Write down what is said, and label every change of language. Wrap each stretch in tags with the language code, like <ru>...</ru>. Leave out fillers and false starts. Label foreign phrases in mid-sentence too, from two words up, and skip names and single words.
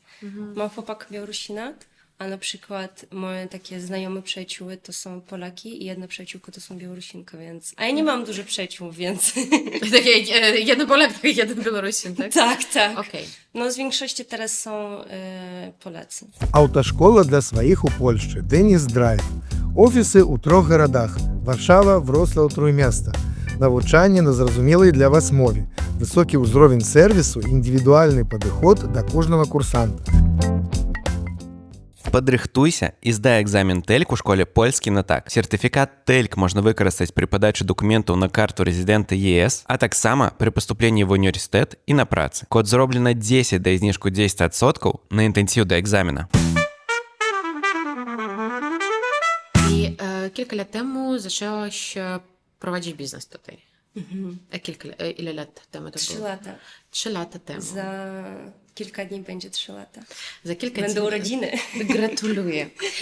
<pl>Mam chłopaka Białorusina, a na przykład moje takie znajome przyjacióły to są Polaki i jedna przyjaciółka to są Białorusinka, więc... A ja nie mam dużo przyjaciół, więc... Takie jeden Polak, jeden Białorusin, tak? Tak. Okej. No z większości teraz są Polacy.</pl> <be>Autoszкола для своих у Польшчы Деніс Драйв. Офіси у 3 гарадах: Варшава, Вроцлаў, Тrójmiasto. Навучанне на зразумелай для вас мове. Высокі ўзровень сервісу, індывідуальны падыход да кожнага курсанта. Падрыхтуйся і здай экзамен TELK у школе польскі на так. Сертыфікат TELK можна выкарыстаць пры падачы дакументаў на карту рэзідэнта ЕС, а таксама пры паступленні в універсітэт і на працы. Код зроблена 10 да зніжку 10% на інтэнсіў да экзамена.</be> <pl>I kilka lat temu zaczęłaś prowadzić biznes tutaj. Ile lat temu to 3 było? lata. 3 lata temu. Za kilka dni będzie 3 lata. Za kilka Będą dni. urodziny. Gratuluję. I</pl>